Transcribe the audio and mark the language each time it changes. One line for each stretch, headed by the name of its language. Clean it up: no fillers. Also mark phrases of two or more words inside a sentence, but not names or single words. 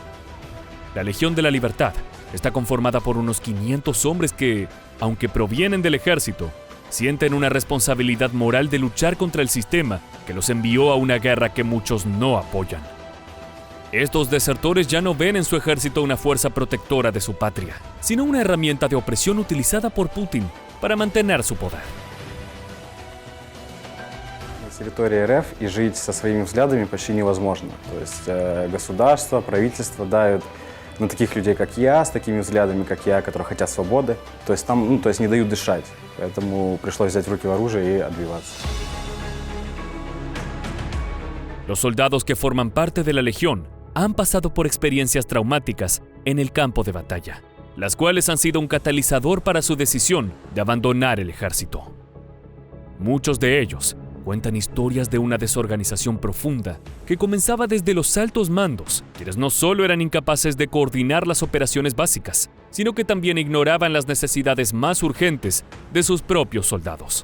Spanish: La Legión de la Libertad está conformada por unos 500 hombres que, aunque provienen del ejército, sienten una responsabilidad moral de luchar contra el sistema que los envió a una guerra que muchos no apoyan. Estos desertores ya no ven en su ejército una fuerza protectora de su patria, sino una herramienta de opresión utilizada por Putin para mantener su poder.
Russian: На территории РФ и жить со своими взглядами почти невозможно. То есть государство, правительство давят на таких людей, как я, с такими взглядами, как я, которые хотят свободы. То есть там, не дают дышать. Поэтому пришлось взять в руки оружие и отбиваться.
Spanish: Los soldados que forman parte de la Legión han pasado por experiencias traumáticas en el campo de batalla, las cuales han sido un catalizador para su decisión de abandonar el ejército. Muchos de ellos cuentan historias de una desorganización profunda que comenzaba desde los altos mandos, quienes no solo eran incapaces de coordinar las operaciones básicas, sino que también ignoraban las necesidades más urgentes de sus propios soldados.